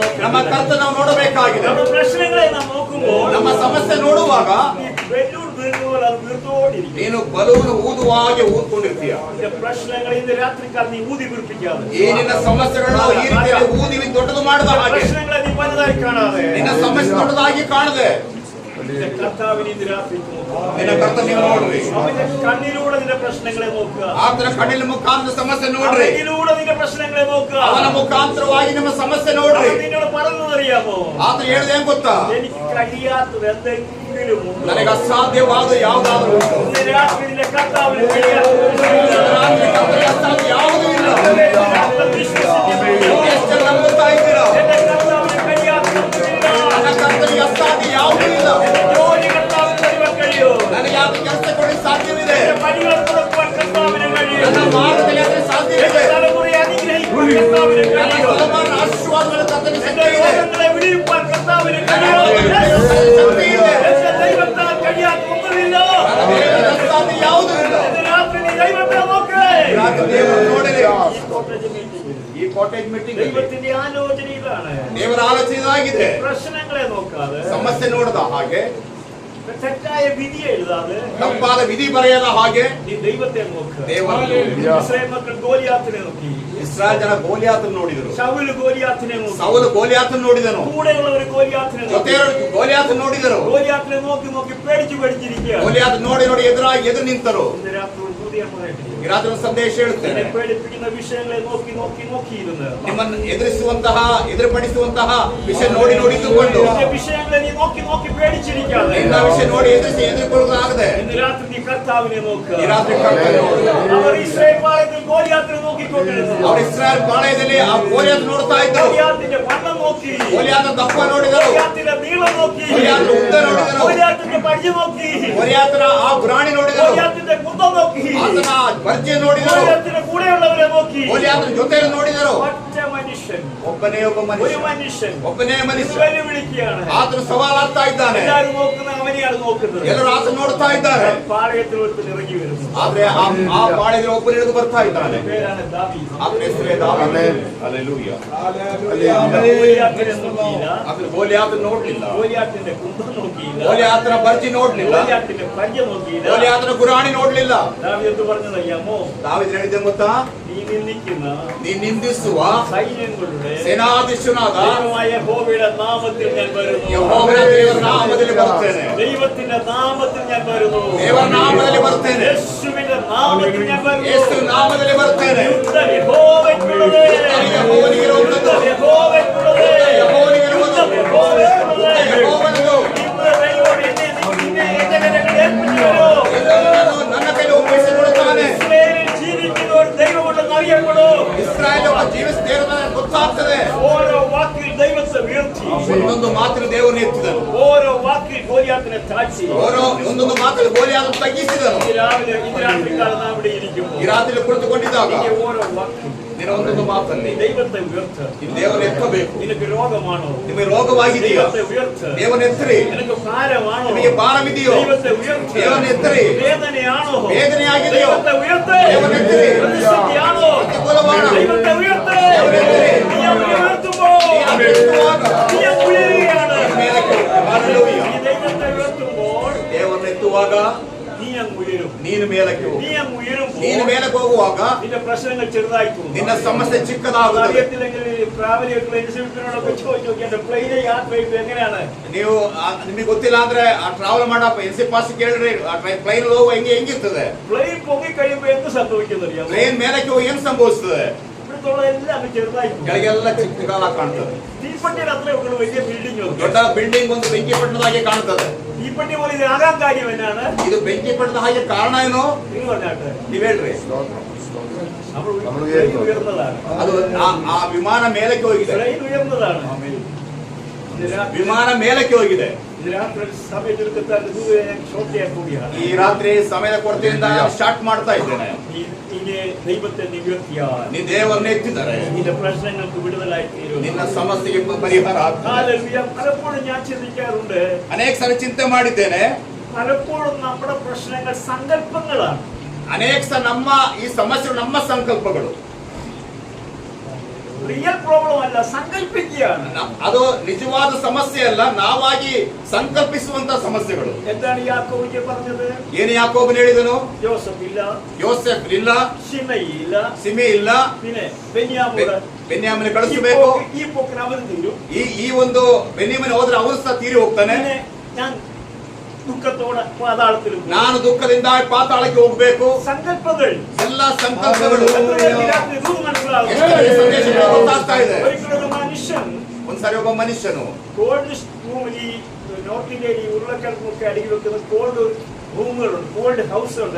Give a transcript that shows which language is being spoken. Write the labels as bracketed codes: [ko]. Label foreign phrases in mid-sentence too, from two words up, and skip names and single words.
[kn] ನಮ್ಮ [ml] നോക്കേണ്ടത്. [kn] ಕರ್ತನ ನಾವು ನೋಡಬೇಕಾಗಿದೆ. [ml] നമ്മുടെ പ്രശ്നങ്ങളെ നാം നോക്കുമ്പോൾ [kn] ನಮ್ಮ ಸಮಸ್ಯೆ ನೋಡುವಾಗ [ml] ഈ ബലൂൺ വീഴുമ്പോൾ അത് വീർത്തോണ്ടിരിക്കും. [kn] ನೀನು ಬಲೂನು ಊದುವಾಗೆ ಊದ್ಕೊಂಡಿರ್ತೀಯ. [ml] നിന്റെ പ്രശ്നങ്ങൾ ഇന്ന് രാത്രിക്കാർ നീ ഊതി വീർപ്പിക്കാതെ, [kn] ಈ ನಿನ್ನ ಸಮಸ್ಯೆಗಳನ್ನು ಈ ರೀತಿಯಲ್ಲಿ ಊದಿ ದೊಡ್ಡದು ಮಾಡದ ಹಾಗೆ, [ml] പ്രശ്നങ്ങളെ നീ വലുതായി കാണാതെ [kn] ನಿನ್ನ ಸಮಸ್ಯೆ ದೊಡ್ಡದಾಗಿ ಕಾಣದೆ [ml] നിന്റെ കർത്താവിനെ ഇന്ന് രാത്രി നോക്കുക. [kn] ನಿನ್ನ ಕರ್ತ ನೀವು ನೋಡ್ರಿ. [ml] അവന്റെ കണ്ണിലൂടെ നിന്റെ പ്രശ്നങ്ങളെ നോക്കുക. [kn] ಆತನ ಕಣ್ಣಿನ ಮುಖಾಂತರ ಸಮಸ್ಯೆ ನೋಡ್ರಿ. [ml] അവനിലൂടെ നിന്റെ പ്രശ്നങ്ങളെ നോക്കുക. [kn] ಅವನ ಮುಖಾಂತರವಾಗಿ ನಿಮ್ಮ ಸಮಸ್ಯೆ ನೋಡ್ರಿ. [ml] അവൻ നിന്നോട് പറഞ്ഞതറിയാമോ? [kn] ಆತ ಹೇಳಿದ ಏನ್ ಗೊತ್ತಾ? [ml] എനിക്ക് കഴിയാത്തത് എന്തെങ്കിലും ഉണ്ടോ? [kn] ನನಗೆ ಅಸಾಧ್ಯವಾದ ಯಾವುದಾದ್ರೂ ಉಂಟು? [ml] ഇന്ന് രാത്രി നിന്റെ കർത്താവിന് കഴിയാത്തത് [kn] ರಾತ್ರಿ ಕರ್ತನಿಗೆ ಅಸಾಧ್ಯ ಯಾವುದೂ ಇಲ್ಲ. [ml] വിശ്വസിക്കുന്നു. [kn] ಎಷ್ಟು ಜನ ನಂಬುತ್ತಾ ಇದ್ದೀರಾ? [ml] എന്റെ കർത്താവിന് കഴിയാത്തതൊന്നുമില്ല. [kn] ನನ್ನ ಕರ್ತನಿಗೆ ಅಸಾಧ್ಯ ಯಾವುದೂ ಇಲ್ಲ. [ml] എന്റെ ജോലി കർത്താവിന് തരുവാൻ കഴിയോ? [kn] ನನಗೆ ಯಾವ ಕೆಲಸ ಕೊಡಲಿಕ್ಕೆ ಸಾಧ್ಯವಿದೆ. [ml] എന്റെ പണികൾ തുറക്കുവാൻ കർത്താവിന് കഴിയും. [kn] ನನ್ನ ಮಾರ್ಗದಲ್ಲಿ ಅದರ ಸಾಧ್ಯವಿದೆ. [ml] എന്റെ തലമുറയെ അനുഗ്രഹിക്കുവാൻ കർത്താവിന് [kn] ನನ್ನ [ml] കഴിയും. [kn] ತಲೆಮಾರಿನ ಆಶೀರ್ವಾದಗಳ ಕರ್ತನಿಗೆ [ml] എന്റെ [kn] ಶಕ್ತಿ ಇದೆ. [ml] രോഗങ്ങളെ വിടിവിപ്പാൻ കർത്താവിന് [kn] ನನ್ನ [ml] കഴിയും. [kn] ಶಕ್ತಿ ಇದೆ. [ml] എന്റെ ദൈവത്താൽ കഴിയാത്ത ഒന്നുമില്ല. [kn] ನನ್ನ ದೇವರಿಗೆ ಅಸಾಧ್ಯ ಯಾವುದೂ ಇಲ್ಲ. [ml] ഇന്ന് രാത്രി നീ ദൈവത്തെ നോക്ക്. [kn] ರಾತ್ರಿ ದೇವರು ನೋಡಲಿ. [en] ഈ cottage meeting, ಈ cottage meeting [ml] ദൈവത്തിന്റെ ആലോചന ഇതാണ്. [kn] ದೇವರ ಆಲೋಚನೆ ಇದಾಗಿದೆ. [ml] പ്രശ്നങ്ങളെ നോക്കാതെ, [kn] ಸಮಸ್ಯೆ ನೋಡದ ಹಾಗೆ, [ml] തെറ്റായ വിധി എഴുതാതെ [kn] ತಪ್ಪಾದ ವಿಧಿ ಬರೆಯದ ಹಾಗೆ [ml] നീ ദൈവത്തെ നോക്ക്. [kn] ದೇವರು [ml] ഇസ്രായേൽ മക്കൾ ഗോലിയാത്തിനെ നോക്കി. [kn] ಇಸ್ರಾಯೇಲ್ ಜನ ಗೋಲಿಯಾತನ್ನು ನೋಡಿದರು. [ml] ശൗല് ഗോലിയാത്തിനെ നോക്കി. [kn] ಸೌಲು ಗೋಲಿಯಾತನ್ನು ನೋಡಿದನು. [ml] കൂടെയുള്ളവർ ഗോലിയാത്തിനെ നോക്കി. [kn] ಜೊತೆಯವರು ಗೋಲಿಯಾತನ್ನು ನೋಡಿದರು. [ml] ഗോലിയാത്തിനെ നോക്കി നോക്കി പേടിച്ചിരിക്കുകയാണ്. [kn] ಗೋಲಿಯಾತ ನೋಡಿ ನೋಡಿ ಎದುರು ನಿಂತರು. [ml] ഇന്ന് രാത്രി ഒരു പുതിയ പറയട്ടെ. [kn] ಈ ರಾತ್ರಿ ಒಂದು ಸಂದೇಶ ಹೇಳುತ್ತೇನೆ. [ml] നിന്നെ പേടിപ്പിക്കുന്ന വിഷയങ്ങളെ നോക്കി നോക്കി നോക്കിയിരുന്ന് [kn] ನಿಮ್ಮನ್ನು ಎದುರುಪಡಿಸುವಂತಹ ವಿಷಯ ನೋಡಿ ನೋಡಿ ಇದ್ದುಕೊಂಡು [ml] നിന്റെ വിഷയങ്ങളെ നീ നോക്കി നോക്കി പേടിച്ചിരിക്കാതെ [kn] ನಿನ್ನ ವಿಷಯ ನೋಡಿ ಎದುರುಕೊಳ್ಳಲಾಗದೆ [ml] ഇന്ന് രാത്രി നീ കർത്താവിനെ നോക്കുക. [kn] ಈ ರಾತ್ರಿ ಕರ್ತನನ್ನು ನೋಡು. [ml] അവർ ഇസ്രായേൽ പാളയത്തിൽ ഗോലിയാത്തിനെ നോക്കിക്കൊണ്ടിരുന്നു. [kn] ಅವರು ಇಸ್ರಾಯೇಲ್ ಪಾಳೆಯದಲ್ಲಿ ಆ ಗೋಲಿಯಾತ ನೋಡ್ತಾ ಇದ್ದರು. [ml] ഗോലിയാത്തിന്റെ വണ്ണം നോക്കി, [kn] ಗೋಲಿಯಾತ ದಪ್ಪ ನೋಡಿದರು. [ml] ഗോലിയാത്തിന്റെ നീളം നോക്കി, [kn] ಗೋಲಿಯಾತನ ಉದ್ದ ನೋಡಿದರು. [ml] ഗോലിയാത്തിന്റെ പരിചയം നോക്കി, [kn] ಗೋಲಿಯಾತನ ಆ ಗುರಾಣಿ ನೋಡಿದರು. [ml] ഗോലിയാത്തിന്റെ കുന്തം നോക്കി, [kn] ಆತನ ಬರ್ಜೆ ನೋಡಿದರು. [ml] ഗോലിയാത്തിന്റെ കൂടെയുള്ളവരെ നോക്കി. [kn] ಗೋಲಿಯಾತನ ಜೊತೆಯಲ್ಲಿ ನೋಡಿದರು. [ml] ഒറ്റ മനുഷ്യൻ, [kn] ಒಬ್ಬನೇ ಒಬ್ಬ [ml] ഒരു [kn] ಮನುಷ್ಯ, [ml] മനുഷ്യൻ [kn] ಒಬ್ಬನೇ [ml] ഇത് [kn] ಮನುಷ್ಯ [ml] വെല്ലുവിളിക്കുകയാണ്. [kn] ಆತನು ಸವಾಲಾಗ್ತಾ ಇದ್ದಾನೆ. [ml] എല്ലാവരും നോക്കുന്ന അവനെയാണ് നോക്കുന്നത്. [kn] ಎಲ್ಲರೂ ಆತನ ನೋಡ್ತಾ ಇದ್ದಾರೆ. [ml] പാളയത്തിൽ ഒരുത്തൻ ഇറങ്ങി വരുന്നു. [kn] ಆದ್ರೆ ಆ ಪಾಳೆಯಲ್ಲಿ ಒಬ್ಬರು ಇಳಿದು ಬರ್ತಾ ಇದ್ದಾನೆ. [ml] പേരാണ് ദാവീദ്. [kn] ಆತನ ಹೆಸರೇ ದಾವೀದ. ಹಲ್ಲೆಲೂಯಾ. [ml] ഗോലിയാത്തിനെ നോക്കിയില്ല, [kn] ಆತನ ಗೋಲಿಯಾತನ ನೋಡ್ಲಿಲ್ಲ. [ml] ഗോലിയാത്തിന്റെ കുന്തം നോക്കിയില്ല, [kn] ಗೋಲಿಯಾತನ ಬರ್ಜಿ ನೋಡ್ಲಿಲ್ಲ. [ml] ഗോലിയാത്തിന്റെ പരിചയം നോക്കിയില്ല. [kn] ಗೋಲಿಯಾತನ ಗುರಾಣಿ ನೋಡ್ಲಿಲ್ಲ. [ml] ദാവീദ് എന്ത് പറഞ്ഞതറിയാമോ? [kn] ದಾವೀದ ಹೇಳಿದ್ದೆ ಗೊತ್ತಾ? [ml] നീ നീ നിന്ദിಸುವ സൈന്യങ്ങളുടെ [kn] ಸೇನಾಧೀಶನಾದ [ml] യഹോവയുടെ നാമത്തിൽ ഞാൻ വരുന്നു. [kn] ಯೆಹೋವನ ದೇವರ ನಾಮದಲ್ಲಿ ಬರ್ತೇನೆ. [ml] ദൈവത്തിന്റെ നാമത്തിൽ ഞാൻ വരുന്നു. [kn] ದೇವರ ನಾಮದಲ್ಲಿ ಬರ್ತೇನೆ. [ml] യേശുവിന്റെ നാമത്തിൽ ഞാൻ വരുന്നു. [kn] ಯೇಸು ನಾಮದಲ್ಲಿ ಬರ್ತೇನೆ. [ml] യുദ്ധം യഹോവയ്ക്കുള്ളത്. [kn] ಯೆಹೋವನಿಗಿರುವಂತದ್ದು. [ml] യുദ്ധം യഹോവയ്ക്കുള്ളത്. [kn] ಯೆಹೋವನಿಗಿರುವುದು. [ml] യുദ്ധം യഹോവയ്ക്കുള്ളത്. [kn] ಯೆಹೋವನದು. [ml] ഇന്ന് ദൈവം എന്നെ എന്റെ കരങ്ങളിൽ ഏൽപ്പിച്ചു തരുമോ? [kn] ನನ್ನ ಕೈಲಿ ಒಪ್ಪಿಸಿಕೊಡುತ್ತಾನೆ. [ml] ഇസ്രായേലിൽ ജീവിക്കുന്ന ഒരു ദൈവമുണ്ടെന്ന് അറിയപ്പെടൂ. [kn] ಇಸ್ರಾಯೇಲ್ ಒಬ್ಬ ಜೀವಿಸುತ್ತಿರುವ ಗೊತ್ತಾಗ್ತದೆ. [ml] ഓരോ വാക്കിൽ ദൈവത്തെ ഉയർത്തി, [kn] ಒಂದೊಂದು ಮಾತಿನ ದೇವರನ್ನು ಎತ್ತಿದನು. [ml] ഓരോ വാക്കിൽ ഗോലിയാത്തിനെ താഴ്ത്തി. [kn] ಒಂದೊಂದು ಮಾತಲ್ಲಿ ಗೋಲಿಯಾದನ್ನು ತಗ್ಗಿಸಿದನು. [ml] ഇന്ന് രാത്രി കാലം നാം ഇവിടെ ഇരിക്കുമ്പോൾ [kn] ಈ ರಾತ್ರಿ ಕುಳಿತುಕೊಂಡಿದ್ದಾಗ [ml] നിന്റെ ഓരോ വാക്കിൽ [kn] ನಿನ್ನ ಒಂದೊಂದು ಮಾತಲ್ಲಿ [ml] ദൈവത്തെ ഉയർത്ത്. [kn] ನೀನು ದೇವರನ್ನು ಎತ್ತಬೇಕು. [ml] നിനക്ക് രോഗമാണോ? [kn] ನಿಮಗೆ ರೋಗವಾಗಿದೆಯಾ? [ml] ദൈവത്തെ ഉയർത്ത്. [kn] ದೇವರನ್ನು ಎತ್ತರಿ. [ml] നിനക്ക് ഭാരമാണോ? [kn] ನಿಮಗೆ ಭಾರವಿದೆಯೋ? [ml] ദൈവത്തെ ഉയർത്ത്. [kn] ದೇವರನ್ನು ಎತ್ತರಿ. [ml] വേദനയാണോ? [kn] വേദനയാಗಿದೆಯೋ? [ml] ദൈവത്തെ ഉയർത്ത്. [kn] ದೇವರನ್ನು ಎತ್ತರಿ. [ml] പ്രതിസന്ധിയാണോ? [kn] ಪ್ರತಿಕೂಲವಾದ [ml] ദൈവത്തെ ഉയർത്ത്. [kn] ದೇವರನ್ನು ಎತ್ತರಿ. [ml] നീ അങ്ങ് ഉയർത്തുമ്പോൾ [kn] ಎತ್ತುವಾಗ [ml] നീ അങ്ങ് ഉയരുകയാണ്. [kn] ಮೇಲಕ್ಕೆ. ಹಲ್ಲೆಲೂಯಾ. [ml] നീ ദൈവത്തെ ഉയർത്തുമ്പോൾ [kn] ದೇವರನ್ನು ಎತ್ತುವಾಗ [ml] നീ അങ്ങ് ഉയരും. [kn] ನೀನು ಮೇಲಕ್ಕೆ ಹೋಗು. [ml] നീ അങ്ങ് ഉയരുമ്പോൾ [kn] ನೀನು ಮೇಲಕ್ಕೆ ಹೋಗುವಾಗ [ml] നിന്റെ പ്രശ്നങ്ങൾ ചെറുതായി തോന്നും. [kn] ನಿನ್ನ ಸಮಸ್ಯೆ ಚಿಕ್ಕದಾಗುತ್ತದೆ. [ml] അറിയത്തില്ലെങ്കിൽ ട്രാവൽ ഇൻസ്റ്റിറ്റ്യൂട്ടിനോടൊക്കെ ചോദിച്ചു നോക്കി എന്റെ പ്ലെയിനെ യാത്ര ചെയ്യുമ്പോൾ എങ്ങനെയാണ്? [kn] ನೀವು ನಿಮಗೆ ಗೊತ್ತಿಲ್ಲ ಅಂದ್ರೆ ಆ ಟ್ರಾವೆಲ್ ಮಾಡಪ್ಪ ಎನ್ ಸಿ ಪಾಸ್ ಕೇಳ್ರಿ ಪ್ಲೈನ್ ಹೋಗುವ ಹೆಂಗಿರ್ತದೆ? [ml] പ്ലെയിൻ പൊങ്ങി കഴിയുമ്പോൾ എന്ത് സംഭവിക്കുന്നറിയാമോ? [kn] ಪ್ಲೇನ್ ಮೇಲಕ್ಕೆ ಹೋಗಿ ಏನ್ ಸಂಭವಿಸ್ತದೆ? [ml] ഇവിടുത്തുള്ള എല്ലാം അങ്ങ് ചെറുതായി തോന്നും. [kn] ಕೆಳಗೆಲ್ಲ ಚಿಕ್ಕದಾಗಿ ಕಾಣ್ತದೆ. [ml] തീപ്പട്ടിയുടെ അത്രേ ഉള്ളൂ വലിയ ബിൽഡിംഗ്. [kn] ದೊಡ್ಡ ಬಿಲ್ಡಿಂಗ್ ಒಂದು ಬೆಂಕಿ ಪಟ್ಟಣದ ಹಾಗೆ ಕಾಣ್ತದೆ. [ml] തീപ്പട്ടി പോലെ ഇത് ആകാൻ കാര്യം എന്നാണ്? [kn] ಇದು ಬೆಂಕಿ ಪಟ್ಟಣದ ಹಾಗೆ ಕಾರಣ ಏನು? [ml] നിങ്ങൾ പറഞ്ഞാട്ടെ. [kn] ನೀವ್ ಹೇಳ್ರಿ. [ml] നമ്മൾ പ്ലെയിൻ ഉയർന്നതാണ്. [kn] ಅದು ಆ ವಿಮಾನ ಮೇಲಕ್ಕೆ ಹೋಗಿದೆ. [ml] പ്ലെയിൻ ഉയർന്നതാണ്. [kn] ವಿಮಾನ ಮೇಲಕ್ಕೆ ಹೋಗಿದೆ. [ml] ഇത് രാത്രി സമയത്തെടുക്കാൻ ദൂരെ ഞാൻ ഷോർട്ട് ചെയ്യാൻ പോവുകയാണ്. [kn] ಈ ರಾತ್ರಿ ಸಮಯದ ಕೊರತೆಯಿಂದ ಸ್ಟಾರ್ಟ್ ಮಾಡ್ತಾ ಇದ್ದೇನೆ. [ml] നിന്നെ ദൈവത്തെ നിവർത്തിയാൽ [kn] ನೀ ದೇವರನ್ನ ಎತ್ತಿದ್ದಾರೆ. [ml] നിന്റെ പ്രശ്നങ്ങൾക്ക് വിടുതലായി തീരും. [kn] ನಿನ್ನ ಸಮಸ್ಯೆಗೆ ಪರಿಹಾರ ಆಗ್ತದೆ. [ml] ഹല്ലേലൂയ. പലപ്പോഴും ഞാൻ ചിന്തിക്കാറുണ്ട്, [kn] ಅನೇಕ ಸಾರಿ ಚಿಂತೆ ಮಾಡಿದ್ದೇನೆ. [ml] പലപ്പോഴും നമ്മുടെ പ്രശ്നങ്ങൾ സങ്കല്പങ്ങളാണ്. [kn] ಅನೇಕ ಸಲ ನಮ್ಮ ಈ ಸಮಸ್ಯೆಗಳು ನಮ್ಮ ಸಂಕಲ್ಪಗಳು. [en] real problem [ml] അല്ല, സങ്കല്പിക്കുകയാണ്. [kn] ಅದು ನಿಜವಾದ ಸಮಸ್ಯೆ ಅಲ್ಲ, ನಾವಾಗಿ ಸಂಕಲ್ಪಿಸುವಂತ ಸಮಸ್ಯೆಗಳು. [ml] എന്താണ് യാക്കോബിಗೆ പറഞ്ഞത്? [kn] ಏನು ಯಾಕೋಬನು ಹೇಳಿದನು? [ml] ജോസഫ് ഇല്ല, [kn] ಯೋಸೆಫ್ ಇಲ್ಲ, [ml] ശിമയി ഇല്ല, [kn] ಸಿಮೆ ಇಲ್ಲ, [ml] പിന്നെ ബെന്യാമൂൻ. [kn] ಬೆನ್ಯಾಮನ ಕಳಿಸಬೇಕು. [ml] ഈ പോക്കിന് അവൻ തീരും. [kn] ಈ ಒಂದು ಬೆನ್ಯಾಮನ ಹೋದ್ರೆ ಅವನು ಸಹ ತೀರಿ ಹೋಗ್ತಾನೆ. [ml] പിന്നെ ഞാൻ ദുഃഖത്തോടെ പാതാളത്തിൽ പോകും. [kn] ನಾನು ದುಃಖದಿಂದ ಪಾತಾಳಕ್ಕೆ ಹೋಗ್ಬೇಕು. [ml] സങ്കല്പങ്ങൾ. [kn] ಎಲ್ಲ ಸಂಕಲ್ಪಗಳು. [ml] ഇത് മനസ്സിലാവും. [kn] ಎಷ್ಟೊಂದು ಸಂದೇಶಗಳು ಗೊತ್ತಾಗ್ತಾ ಇದೆ. [ml] ഒരിക്കലും മനുഷ്യൻ [kn] ಒಂದ್ಸರಿ ಒಬ್ಬ ಮನುಷ್ಯನು [en] cold room, [ml] ഈ നോർത്ത് ഇന്ത്യയിൽ ഈ ഉരുളക്കിഴങ്ങൊക്കെ അടിയിൽ വെക്കുന്ന [en] cold rooms, cold house [ml] ഉണ്ട്.